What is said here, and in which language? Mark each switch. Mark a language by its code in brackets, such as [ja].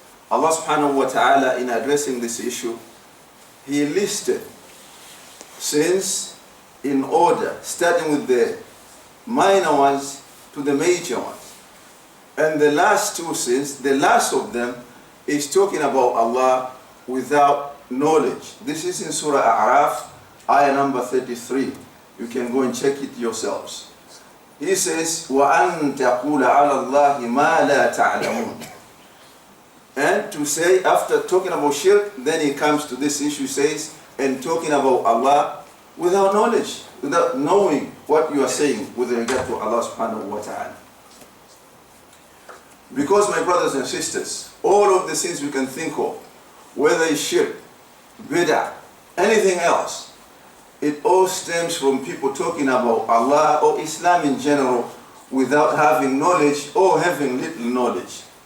[en] Allah subhanahu wa ta'ala, in addressing this issue, He listed sins in order, starting with the minor ones to the major ones. And the last two sins, the last of them, is talking about Allah without knowledge. This is in Surah A'raf, ayah number 33. You can go and check it yourselves. He says, [ar] وَأَن تَقُولَ عَلَى اللَّهِ مَا لَا تَعْلَمُونَ. [en] And to say, after talking about shirk, then he comes to this issue, says, and talking about Allah without knowledge, without knowing what you are saying with regard to Allah subhanahu wa ta'ala. Because, my brothers and sisters, all of the sins we can think of, whether it's shirk, bid'ah, anything else, it all stems from people talking about Allah or Islam in general without having knowledge or having little knowledge.